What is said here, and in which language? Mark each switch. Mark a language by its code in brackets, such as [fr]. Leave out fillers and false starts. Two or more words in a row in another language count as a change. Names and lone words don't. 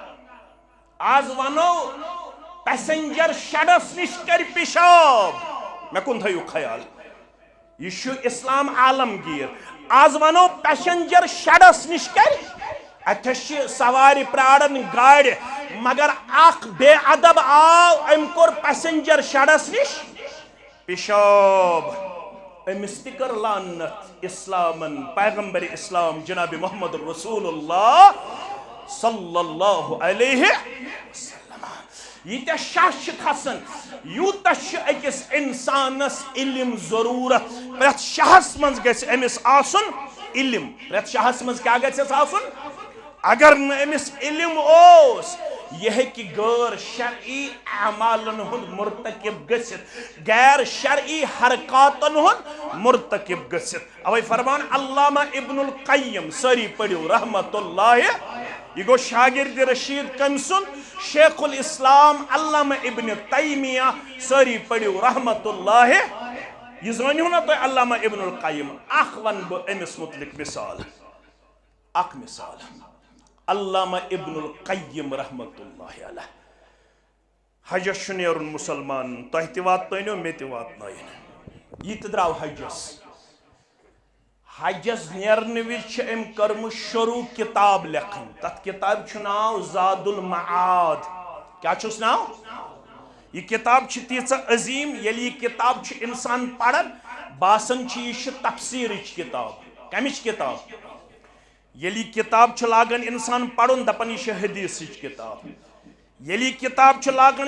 [ks] آز ونو پیسنجر شڈس نش کر پیشاب مےٚ کُن تھٲیِو خیال یہ چھُ اسلام عالمگیر آز ونو پیسنجر شڈس نش کر اتھس چھِ سوارِ پرارن گاڑِ مگر اکھ بے ادب آو أمۍ کوٚر پیسنجر شڈس نش پیشاب أمِس تہِ کٔر لعنت اسلامن پیغمبر اسلام جناب محمد رسول اللہ [ar] صلی اللہ علیہ وسلم [ks] ییٖتیاہ شاہ چھِ کھسان یوٗتاہ چھُ أکِس اِنسانس علم ضروٗرت پرٛٮ۪تھ شاہس منٛز گژھِ أمِس آسُن علم پرٛٮ۪تھ شاہس منٛز کیٛاہ گژھٮ۪س آسُن اگر نہٕ أمِس علم اوس یہ ہیٚکہِ غٲر شرعی اعمالن ہُنٛد مرتکب گٔژھِتھ غیر شرعی حرکاتن ہُنٛد مرتکب گٔژھِتھ اوے فرمان علامہ ابن القیم سٲری پٔرِو رحمت اللہ یہ گو شاگرد رشید کٔمۍ سُنٛد شیخ الاسلام علامہ ابن تیمیہ سٲری پٔرِو رحمت اللہ یہ زانیو نا تو علامہ ابن القیم اخ ون بہ امس متعلق مثال اخ مثال علامہ ابن القیم [ar] رحمت اللہ علیہ [ks] حجس نیرن مسلمان تہ تہ واتنو مے تہ واتنائن یہ تہ درو حجس نیرن وز ام کرم شروع کتاب لکھن تت کتاب چھ ناو زاد المعاد کیا چھس ناو یہ کتاب چھ تیژ عظیم یل یہ کتاب چھ انسان پڑھن باسن چھ یہ تفسیرچ کتاب کمچ کتاب یل یہ کتاب چھ لاگن انسان پڑھن دپن یہ حدیثچ کتاب یل یہ کتاب چھ لاگن